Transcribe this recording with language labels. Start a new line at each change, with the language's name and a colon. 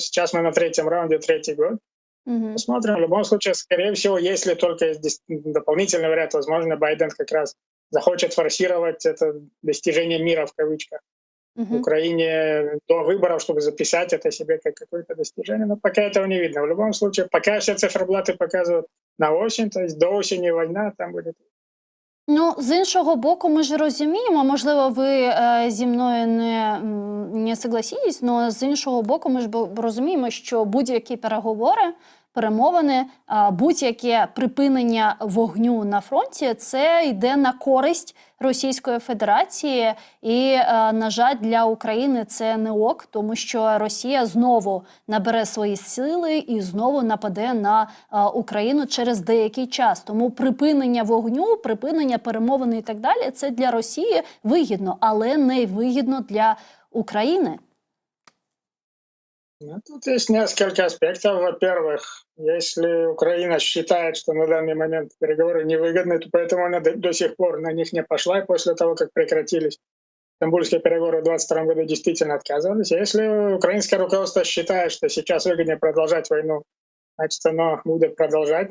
Russian: Сейчас мы на третьем раунде, третий год. Посмотрим. В любом случае, скорее всего, если только есть дополнительный вариант, возможно, Байден как раз захочет форсировать это достижение мира в кавычках в Украине до выборов, чтобы записать это себе как какое-то достижение. Но пока этого не видно. В любом случае, пока все циферблаты показывают на осень, то есть до осени война там будет.
Ukrainian: Ну, з іншого боку, ми ж розуміємо, можливо, ви зі мною не
Russian: согласитесь,
Ukrainian: але з іншого боку, ми ж розуміємо, що будь-які переговори, перемовини, будь-яке припинення вогню на фронті – це йде на користь Російської Федерації. І, на жаль, для України це не ок, тому що Росія знову набере свої сили і знову нападе на Україну через деякий час. Тому припинення вогню, припинення перемовин і так далі – це для Росії вигідно, але не вигідно для України.
Russian: Ну, тут есть несколько аспектов. Во-первых, если Украина считает, что на данный момент переговоры невыгодны, то поэтому она до сих пор на них не пошла, и после того, как прекратились стамбульские переговоры в 2022 году, действительно отказывались. А если украинское руководство считает, что сейчас выгоднее продолжать войну, значит, оно будет продолжать.